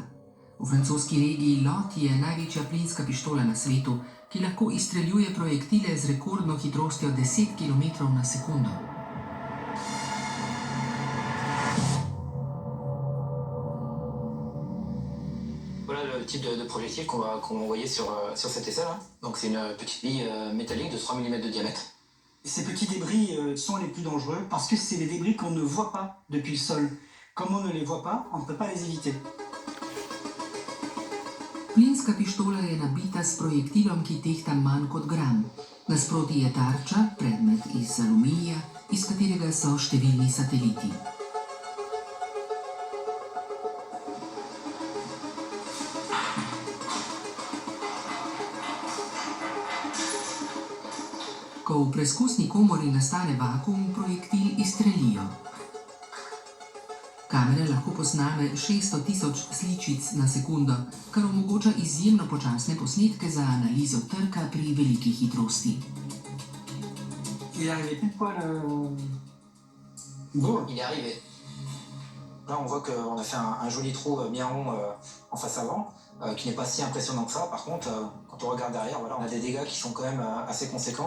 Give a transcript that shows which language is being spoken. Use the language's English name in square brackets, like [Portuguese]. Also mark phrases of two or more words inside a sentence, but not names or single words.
[Slovenian] V francoski regiji Lot je največja plinska pištola na svetu, ki lahko izstreljuje projektile z rekordno hitrostjo 10 km/s. [French] Voilà le type de projectile qu'on va envoyer sur cet essai-là. Donc c'est une petite bille métallique de 3 mm de diamètre. Ces petits débris sont les plus dangereux parce que c'est des débris qu'on ne voit pas depuis le sol. Comme on ne les voit pas, on ne peut pas les éviter. [Slovenian] Plinska pištola je nabita s projektilom, ki tehta manj kot gram. Nasproti je tarča, predmet iz aluminija, iz katerega so številni sateliti. Ko v preskusni komori nastane vakuum, projektil izstrelijo. Kamera lahko posname 600.000 sličic na sekundo, kar omogoča izjemno počasne posnetke za analizo trka pri veliki hitrosti. [French] Il est arrivé pile poil. Bon, il est arrivé. Là, on voit qu'on a fait un joli trou bien rond en face avant, qui n'est pas si impressionnant que ça. Par contre, quand on regarde derrière, voilà, on a des dégâts qui sont quand même assez conséquents.